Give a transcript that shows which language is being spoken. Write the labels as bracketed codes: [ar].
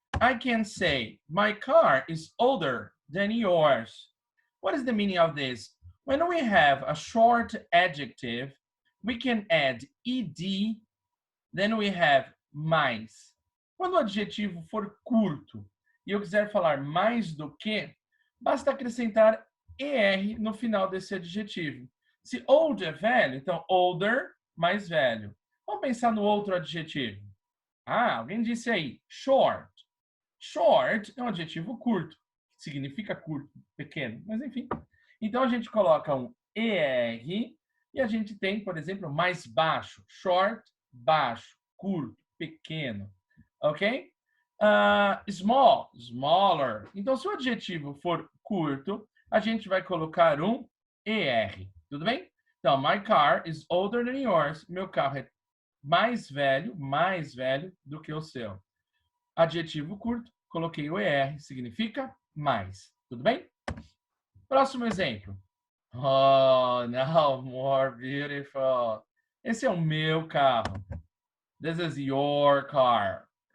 [en] I can say, my car is older than yours. What is the meaning of this? When we have a short adjective, we can add ed, then we have mais. [pt] Quando o adjetivo for curto e eu quiser falar mais do que, basta acrescentar er no final desse adjetivo. Se old é velho, então older mais velho. Vamos pensar no outro adjetivo. Alguém disse aí, short. Short é um adjetivo curto, que significa curto, pequeno, mas enfim. Então, a gente coloca um ER e a gente tem, por exemplo, mais baixo. Short, baixo, curto, pequeno. Ok? Small, smaller. Então, se o adjetivo for curto, a gente vai colocar um ER. Tudo bem? [en] Então, my car is older than yours. [pt] Meu carro é mais velho do que o seu. Adjetivo curto, coloquei o ER, significa mais. Tudo bem? Próximo exemplo. [en] Oh, now more beautiful. [pt] Esse é o meu carro. [en] This is your car.